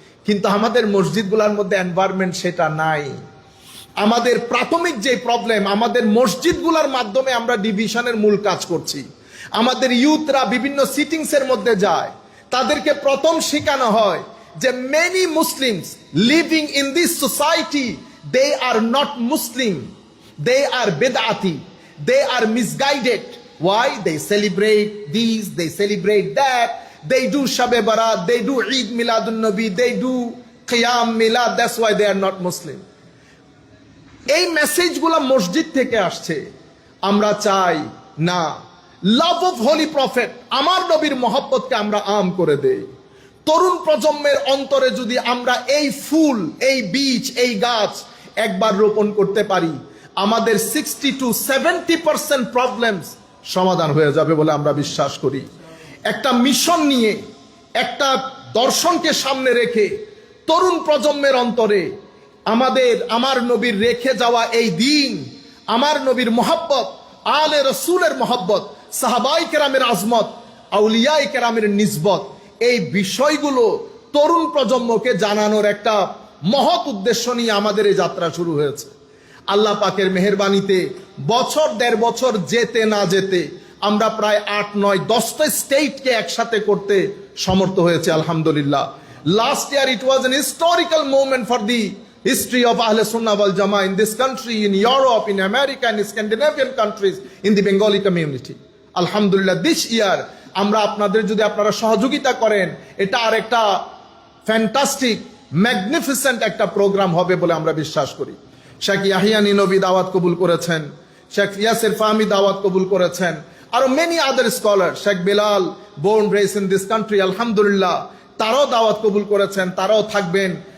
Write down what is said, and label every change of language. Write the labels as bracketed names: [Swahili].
[Bangla] কিন্তু আমাদের মসজিদগুলোর মধ্যে এনভায়রনমেন্ট সেটা নাই। আমাদের প্রাথমিক যে প্রবলেম, আমাদের মসজিদগুলোর মাধ্যমে আমরা ডিভিশনের মূল কাজ করছি। আমাদের ইউথরা বিভিন্ন সিটিংসের মধ্যে যায়, তাদেরকে প্রথম শেখানো হয় যে [English] Many Muslims living in this society, they are not Muslim, they are বেদাতি, they are misguided. Why? They celebrate these, they celebrate that, they do Shab-e Barat, they do Eid Miladun Nabi, they do Qiyam Milad, that's why they are not Muslim. [Bangla] এই মেসেজগুলো মসজিদ থেকে আসছে। আমরা চাই না, [English] love of holy prophet, [Bangla] আমার নবীর মহব্বতকে আমরা আম করে দেই। তরুণ প্রজন্মের অন্তরে যদি আমরা এই ফুল, এই বীজ, এই গাছ একবার রোপণ করতে পারি, আমাদের 60 to 70% প্রবলেমস সমাধান হয়ে যাবে বলে আমরা বিশ্বাস করি। একটা মিশন নিয়ে, একটা দর্শনকে সামনে রেখে তরুণ প্রজন্মের অন্তরে আমার নবীর রেখে যাওয়া এই দিন, আমার নবীর মহব্বত, আলে রসুলের মহব্বত, সাহাবাই কেরামের আজমত, আউলিয়াই কেরামের নিসবত, এই বিষয়গুলো তরুণ প্রজন্মকে জানানোর একটা মহৎ উদ্দেশ্য নিয়ে আমাদের এই যাত্রা শুরু হয়েছে। আল্লাহ পাকের মেহেরবানিতে বছর 1.5 বছর যেতে না যেতে আমরা প্রায় 8, 9, 10টা স্টেটকে একসাথে করতে সমর্থ হয়েছে, আলহামদুলিল্লাহ। [English] Last year it was an historical moment for the history of Ahle Sunnah wal Jama'ah in this country, in Europe, in America, in Scandinavian countries, in the Bengali community. [Bangla] Alhamdulillah, [English] this year [Bangla] আমরা আপনাদের যদি আপনারা সহযোগিতা করেন, এটা আর একটা fantastic magnificent একটা programme হবে বলে আমরা বিশ্বাস করি। শেখ ইয়াহিয়া নিনবী দাওয়াত কবুল করেছেন, শেখ ইয়াসির ফাহমি দাওয়াত কবুল করেছেন, আরো [English] many other scholar, [Bangla] Sheikh Belal [English] born raised in this country, [Bangla] আলহামদুলিল্লাহ তারাও দাওয়াত কবুল করেছেন, তারাও থাকবেন।